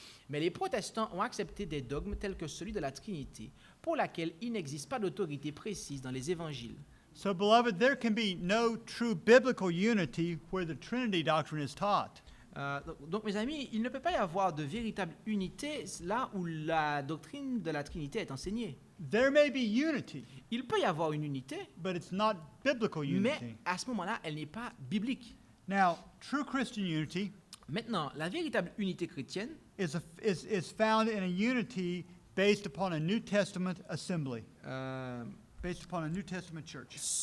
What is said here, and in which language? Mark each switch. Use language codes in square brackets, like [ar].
[fr] Mais les protestants ont accepté des dogmes tels que celui de la Trinité, pour laquelle il n'existe pas d'autorité précise dans les évangiles. [en] So, beloved, there can be no true biblical unity where the Trinity doctrine is taught. [fr] Donc, mes amis, il ne peut pas y avoir de véritable unité là où la doctrine de la Trinité est enseignée. [en] There may be unity, [fr] Il peut y avoir une unité, [en] but it's not biblical [fr] mais [en] unity. [fr] à ce moment-là, elle n'est pas biblique. [en] Now, true Christian unity [fr] Maintenant, la véritable unité chrétienne [en] is found in a unity based upon a New Testament assembly, based upon a New Testament church.